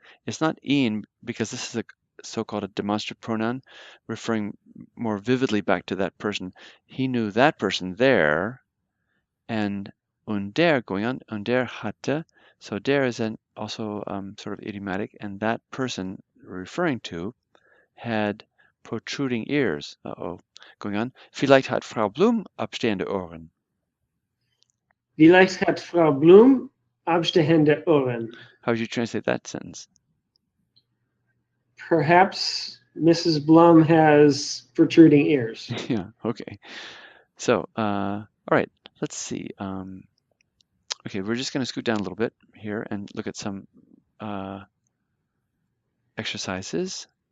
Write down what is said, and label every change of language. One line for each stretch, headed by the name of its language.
English: It's not Ian because this is a so-called a demonstrative pronoun referring more vividly back to that person. He knew that person there, and der going on,
German: und der hatte,
English: so der is also sort of idiomatic, and that person referring to had protruding ears. Uh-oh. Going on.
German: Vielleicht hat Frau Blum abstehende Ohren. Vielleicht hat Frau Blum abstehende Ohren.
English: How would you translate that sentence? Perhaps Mrs. Blum has protruding ears. Yeah, okay. So, all right, let's see. Okay, we're just going to scoot down a little bit here and look at some exercises.